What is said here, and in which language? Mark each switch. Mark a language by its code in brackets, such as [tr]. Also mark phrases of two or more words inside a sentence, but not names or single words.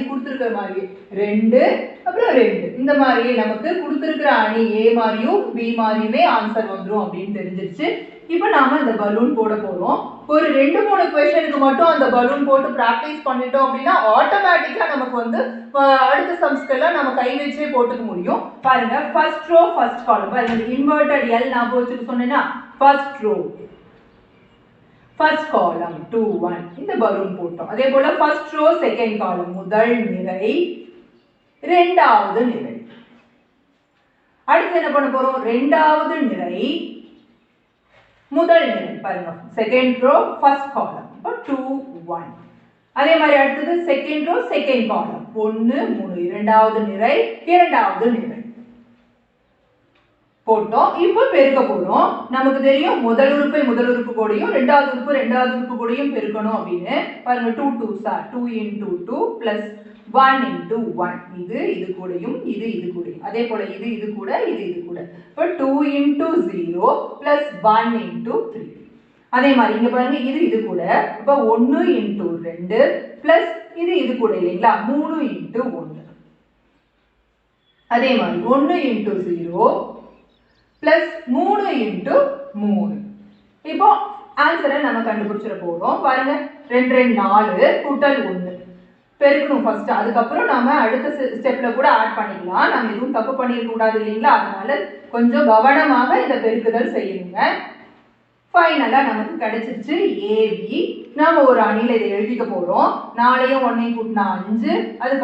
[ta] கொடுத்திருக்கிற மாதிரி 2 அப்புறம் 2 இந்த மாதிரி நமக்கு கொடுத்திருக்கிற அணி A மாதிரியும் B மாதிரியுமே ஆன்சர் வந்துரும் அப்படினு தெரிஞ்சிருச்சு இப்போ நாம இந்த பலூன் போட போறோம் ஒரு 2-3 क्वेश्चनக்கு மட்டும் அந்த பலூன் போட்டு பிராக்டீஸ் பண்ணிட்டோம் அப்படினா ஆட்டோமேட்டிக்கா நமக்கு வந்து அடுத்த சம்ஸ்கெல்லாம் நம்ம கை வச்சே போட்டுக்க முடியும் பாருங்க [en] first row first column [ta] பாருங்க [en] inverted L [ta] நான் போட்டுட்டு சொன்னேனா [en] first row first column 2 1 [ta] இந்த பலூன் போட்டோம் அதே போல [en] first row second column [ta] முதல் நிரை இரண்டாவது நிரை அடுத்து என்ன பண்ண போறோம் இரண்டாவது நிரை முதல் நிரை பாருங்க [en] second row first column [ta] அப்ப 2 1 அதே மாதிரி அடுத்து [en] second row second column [ta] 1 3 இரண்டாவது நிரை இரண்டாவது நிரை போட்டோம் இப்போ பெருக்க போறோம் நமக்கு தெரியும் முதல் உறுப்பு கூடயும் இரண்டாவது உறுப்பு கூடயும் பெருக்கணும் அப்படினு பாருங்க [en] 2 2s are 2 into 2 plus 1 into 1 [ta] இது கூடயும் இது கூடயும் அதே போல இது கூட இப்போ [en] 2 into 0 plus 1 into 3 [ta] அதே மாதிரி இங்க பாருங்க இது கூட இப்போ [en] 1 into 2 plus [ta] இது கூட இல்லைங்களா 3 into 1 அதே மாதிரி [en] 1 into 0 plus 3 into 3 [ta] இப்போ ஆன்சரை நம்ம கண்டுபிடிச்சிர போறோம் பாருங்க 2 2 4 கூட்டல் 1 பெருக்கணும் ஃபர்ஸ்ட் அதுக்கு அப்புறம் நாம அடுத்த ஸ்டெப்ல கூட ஆட் பண்ணிக்கலாம் நாம எதுவும் தப்பு பண்ணிருக்க கூடாது இல்லீங்களா அதனால கொஞ்சம் கவனமாக இந்த பெருக்குதல் செய்யுங்க ஃபைனலா நமக்கு கிடைச்சிருச்சு AB நாம ஒரு அணியில இதை எழுதிக்க போறோம் 4யும் 1யும் கூட்டினா 5 அதுக்கு